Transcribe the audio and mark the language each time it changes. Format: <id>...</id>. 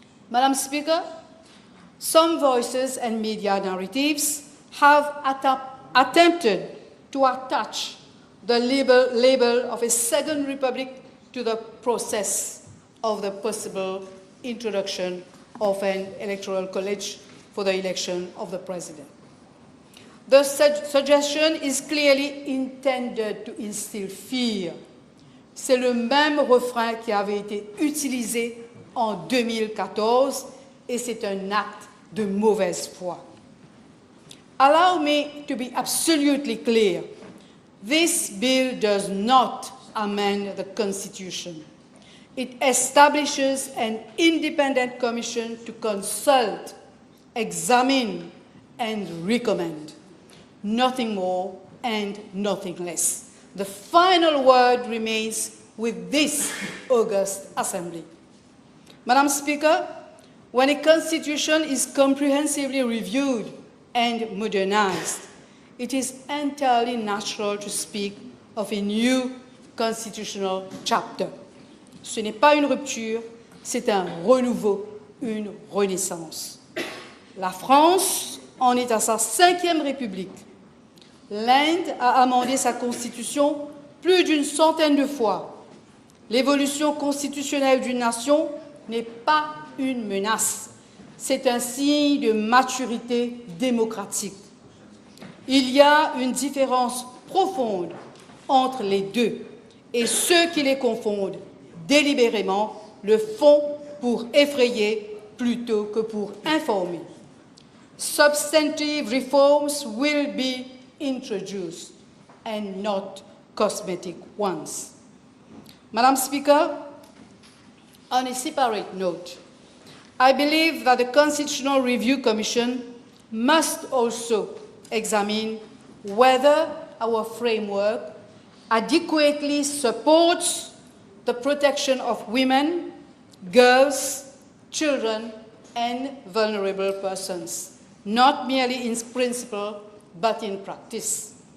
<en>Madam Speaker, some voices and media narratives have attempted to attach the label of a second republic to the process of the possible introduction of an electoral college for the election of the president. The suggestion is clearly intended to instill fear.</en> <fr>C'est le même refrain qui avait été utilisé en 2014 et c'est un acte de mauvaise foi.</fr> <en>Allow me to be absolutely clear. This bill does not amend the Constitution. It establishes an independent commission to consult, examine, and recommend. Nothing more and nothing less. The final word remains with this august Assembly. Madam Speaker, when a constitution is comprehensively reviewed and modernized, it is entirely natural to speak of a new constitutional chapter.</en> <fr>Ce n'est pas une rupture, c'est un renouveau, une renaissance. La France en est à sa 5e République. L'Inde a amendé sa constitution plus d'une centaine de fois. L'évolution constitutionnelle d'une nation n'est pas une menace. c'est un signe de maturité démocratique. Il y a une différence profonde entre les deux, et ceux qui les confondent délibérément le font pour effrayer plutôt que pour informer.</fr> <en>Substantive reforms will be introduced and not cosmetic ones. Madam Speaker, on a separate note, I believe that the Constitutional Review Commission must also examine whether our framework adequately supports the protection of women, girls, children, and vulnerable persons, not merely in principle, but in practice.</en>